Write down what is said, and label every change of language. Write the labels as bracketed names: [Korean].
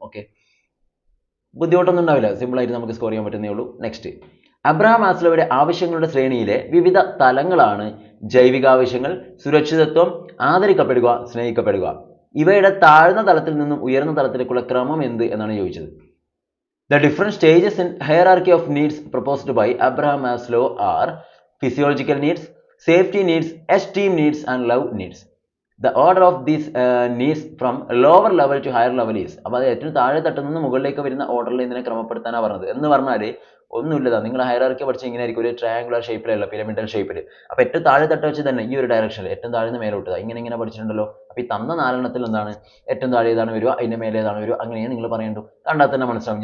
[Malayalam] Okay, ബുദ്ധിമുട്ടൊന്നും ഉണ്ടാവില്ല. Simple ആയിട്ട് നമുക്ക് സ്കോർ ചെയ്യാൻ പറ്റുന്നേ ഉള്ളൂ. നെക്സ്റ്റ്, അബ്രഹാം മാസ്ലോയുടെ ആവശ്യങ്ങളുടെ ശ്രേണിയിലെ വിവിധ തലങ്ങളാണ് ജൈവികാവശ്യങ്ങൾ, സുരക്ഷിതത്വം, ആദരിക്കപ്പെടുക, സ്നേഹിക്കപ്പെടുക. ഇവയുടെ താഴ്ന്ന തലത്തിൽ നിന്നും ഉയർന്ന തലത്തിലേക്കുള്ള ക്രമം എന്ത് എന്നാണ് ചോദിച്ചത്. [English] The different stages in hierarchy of needs proposed by Abraham Maslow are physiological needs, safety needs, esteem needs, and love needs. The order of these needs from lower level to higher level is. [Malayalam] അപ്പോൾ അത് ഏറ്റവും താഴെ തട്ടിൽ നിന്ന് മുകളിലേക്ക് വരുന്ന ഓർഡറിൽ ഇതിനെ ക്രമപ്പെടുത്താനാണ് പറഞ്ഞത്. എന്ന് പറഞ്ഞാൽ ഒന്നുമില്ലതാ, നിങ്ങൾ ഹയറാർക്കി പഠിച്ച ഇങ്ങനെ ആയിരിക്കും, ഒരു ട്രയാങ്കുലർ ഷേപ്പിലല്ല, പിരമിഡൽ ഷേപ്പിൽ. അപ്പോൾ ഏറ്റവും താഴെ തട്ട് വെച്ച് തന്നെ ഈ ഒരു ഡയറക്ഷനിൽ ഏറ്റവും താഴെ നിന്ന് മേലോട്ട് ഇങ്ങനെ പഠിച്ചിട്ടുണ്ടല്ലോ. അപ്പോൾ ഈ തന്ന 4 എണ്ണത്തിൽ എന്താണ് ഏറ്റവും താഴെ ഏതാണ് വരിക, അതിന്റെ മേലെ ഏതാണ് വരിക, അങ്ങനെയാണ് നിങ്ങൾ പറയേണ്ടു. കണ്ടാൽ തന്നെ മനസ്സിലാവും.